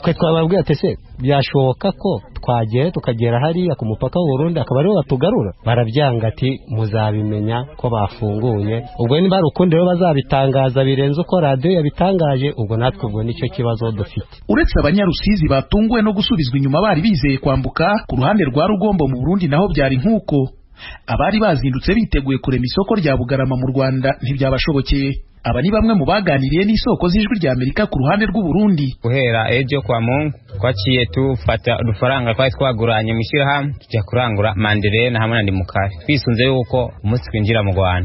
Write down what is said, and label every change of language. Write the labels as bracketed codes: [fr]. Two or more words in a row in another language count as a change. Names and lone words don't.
[rw] Twe twababwira ati se byashoboka ko twagiye tukagera hariya ku mupaka w'u Burundi akaba ariho batugarura. Barabyanga ati muzabimenya ko bafunguye, ubwo niba ari ukundi rero bazabitangaza birenze uko radio yabitangaje, ubwo natwe ubwo nicyo kibazo dufite. Uretse abanyarusizi batunguwe no gusubizwa inyuma bari bizeye kwambuka, ku ruhande rwa Rugombo mu Burundi naho byari nk'uko. Abari bazindutse biteguye kurema isoko rya Bugarama mu Rwanda ntibyabashobokeye. aba ni bamwe mu baganiriye n'isoko z'ijwi rya Amerika ku ruhande rw'u Burundi. Guhera ejo kwa Mungu twaciye tufata udufaranga twari twaguranye mu ishyirahamwe tujya kurangura manderena hamwe na ndimukari twisunze yuko umunsi twinjira mu Rwanda.